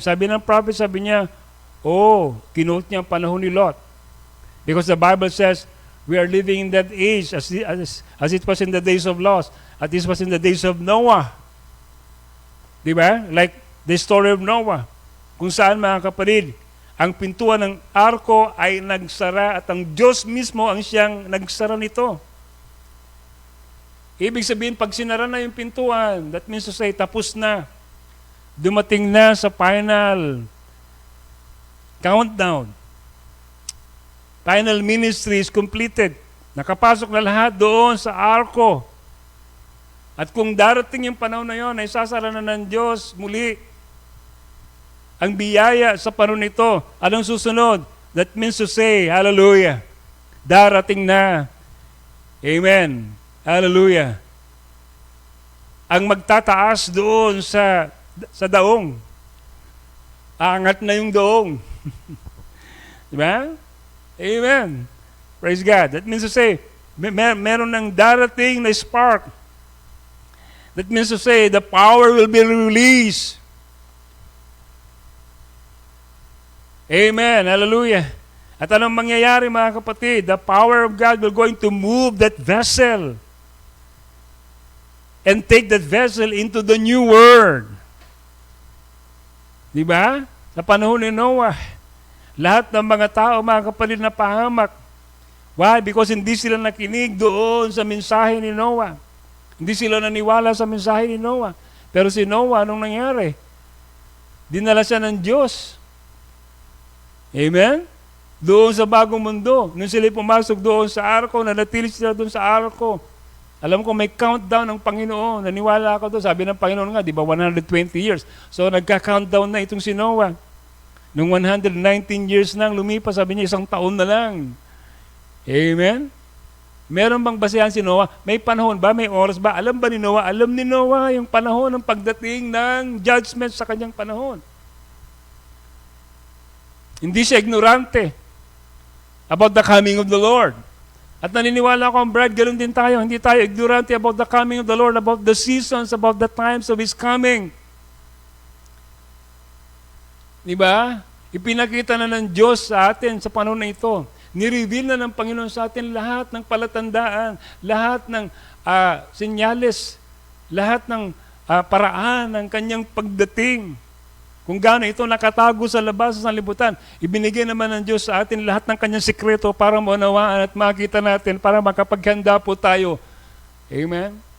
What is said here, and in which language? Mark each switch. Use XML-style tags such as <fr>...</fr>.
<tl>Sabi ng prophet, sabi niya, kinote niya ang panahon ni Lot.</tl> <en>Because the Bible says, we are living in that age as it was in the days of Lot, as it was in the days of Noah.</en> <tl>Diba?</tl> <en>Like the story of Noah.</en> <tl>Kung saan, mga kapatid, ang pintuan ng arko ay nagsara at ang Diyos mismo ang siyang nagsara nito. Ibig sabihin, pag sinara na yung pintuan,</tl> <en>that means to say,</en> <tl>tapos na. Dumating na sa final countdown.</tl> <en>Final ministry is completed.</en> <tl>Nakapasok na lahat doon sa arko. At kung darating yung panahon na yon, ay sasara na ng Diyos muli ang biyaya sa panahon nito. Anong susunod?</tl> <en>That means to say, hallelujah,</en> <tl>darating na. Amen. Hallelujah. Ang magtataas doon sa daong. Angat na yung daong. Diba? Amen.</tl> <en>Praise God. That means to say,</en> <tl>meron ng darating na spark</tl> <en>That means to say, the power will be released.</en> <tl>Amen. Hallelujah. At anong mangyayari, mga kapatid?</tl> <en>The power of God will going to move that vessel and take that vessel into the new world.</en> <tl>Di ba? Sa panahon ni Noah, lahat ng mga tao, mga kapatid, na pahamak.</tl> <en>Why? Because</en> <tl>hindi sila nakinig doon sa mensahe ni Noah. Hindi sila naniwala sa mensahe ni Noah. Pero si Noah, anong nangyari? Dinala siya ng Diyos. Amen? Doon sa bagong mundo. Nung sila pumasok doon sa arko, nanatili sila doon sa arko. Alam ko may countdown ng Panginoon. Naniwala ako doon. Sabi ng Panginoon nga, di ba, 120 years. So nagka-countdown na itong si Noah. Nung 119 years nang lumipas, sabi niya, 1 taon na lang. Amen? Meron bang basehan si Noah? May panahon ba? May oras ba? Alam ba ni Noah? Alam ni Noah yung panahon ng pagdating ng judgment sa kanyang panahon. Hindi siya ignorante</tl> <en>about the coming of the Lord.</en> <tl>At naniniwala ko ang bride, ganoon din tayo. Hindi tayo ignorante</tl> <en>about the coming of the Lord, about the seasons, about the times of His coming.</en> <tl>Diba? Ipinakita na ng Diyos sa atin sa panahon na ito. Nireveal na ng Panginoon sa atin lahat ng palatandaan, lahat ng senyales, lahat ng paraan ng kanyang pagdating. Kung gaano ito nakatago sa labas sa sanlibutan, ibinigay naman ng Diyos sa atin lahat ng kanyang sikreto para maunawaan at makita natin, para makapaghanda po tayo. Amen?</tl>